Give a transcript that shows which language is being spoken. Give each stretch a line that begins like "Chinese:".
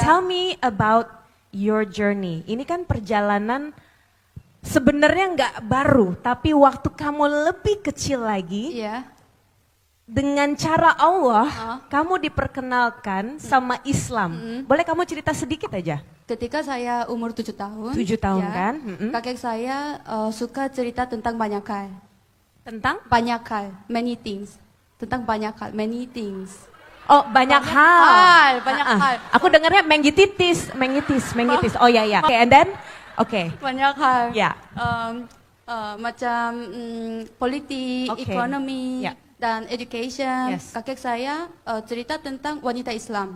English: tell me about your journey.
Indonesian: Ini kan perjalanan sebenarnya nggak baru, tapi waktu kamu lebih kecil lagi, Iya. dengan cara Allah, kamu diperkenalkan sama Islam. Boleh kamu cerita sedikit aja? Ketika saya umur 7 tahun. 7 tahun ya, kan? Kakek saya suka cerita tentang banyak hal. Tentang? Banyak hal,
English: many things.
Indonesian: Tentang banyak hal,
English: many things.
Indonesian: Oh banyak hal. Banyak Ah, ah. hal. Aku dengarnya mengitis. Oh ya ya. Oke,
English: and then?
Indonesian: Oke. Banyak hal. Ya. Macam politik, Oke. ekonomi, Ya. dan education.
English: Yes.
Indonesian: Kakek saya cerita tentang wanita Islam.